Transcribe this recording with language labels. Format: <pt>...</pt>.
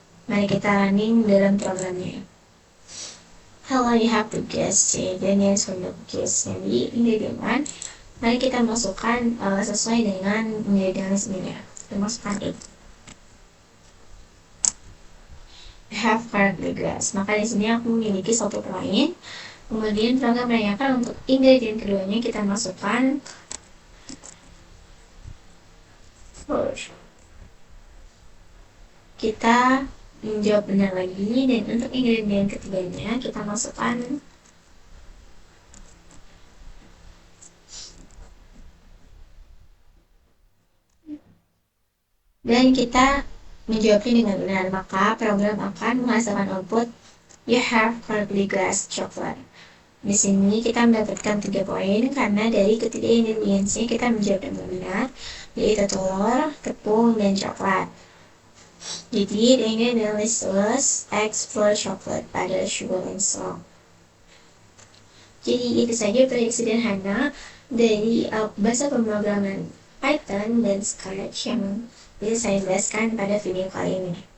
<id>Mari kita running dalam programnya.</id> <en>Hello, you have to guess the ingredients from the cookies.</en> <id>Jadi ingredient 1, mari kita masukkan sesuai dengan ingredient listnya. Kita masukkan it.</id> <en>You have correctly guessed.</en> <id>Maka di sini aku memiliki 1 poin. Kemudian program menanyakan untuk ingredient keduanya, kita masukkan kita menjawab benar lagi, dan untuk ingredient ketiganya kita masukkan dan kita menjawabnya dengan benar, maka program akan menghasilkan output</id> <en>you have correctly guessed chocolate.</en> <id>Di sini kita mendapatkan 3 poin karena dari ketiga ingredientsnya kita menjawab dengan benar, yaitu telur, tepung, dan coklat. Jadi</id> <en>the ingredient list was eggs, flour, chocolate, butter, sugar, and salt.</en> <id>Jadi itu saja prediksi sederhana dari bahasa pemrograman Python dan Scratch yang bisa saya jelaskan pada video kali ini.</id>